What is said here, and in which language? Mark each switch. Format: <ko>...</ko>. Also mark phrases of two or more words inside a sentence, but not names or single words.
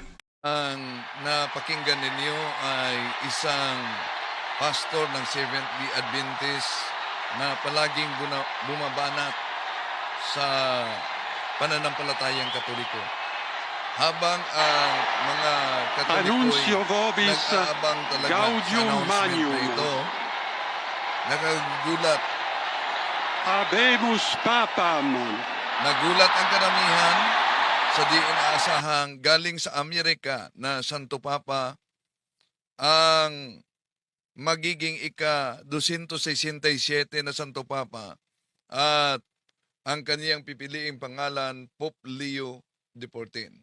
<tl>Ang napakinggan ninyo ay isang pastor ng Seventh-day Adventist na palaging bumabanat sa pananampalatayang Katoliko. Habang ang mga</tl> <la>Annuncio</la> <tl>Katoliko'y</tl> <la>vobis</la> <tl>nag-aabang talaga sa</tl> <la>gaudium</la> <tl>announcement</tl> <la>magnum.</la> <tl>na ito, nagagulat.</tl> <la>Habemus papam.</la> <tl>Nagulat ang karamihan sa di inaasahang galing sa Amerika na Santo Papa ang magiging ika-267 na Santo Papa at ang kaniyang pipiliing pangalan Pope Leo XIV.</tl>